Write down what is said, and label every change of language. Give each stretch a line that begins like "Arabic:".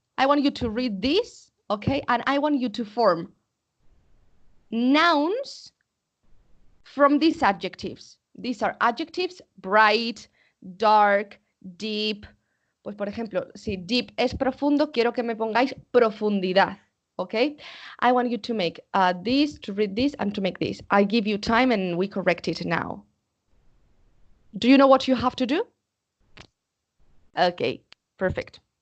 English: I want you to read this, okay, and I want you to form nouns from these adjectives. These are adjectives: bright, dark, deep.
Spanish: Pues por ejemplo, si deep es profundo, quiero que me pongáis profundidad.
English: Okay, I want you to make this, to read this, and to make this. I give you time and we correct it now. Do you know what you have to do? Okay, perfect.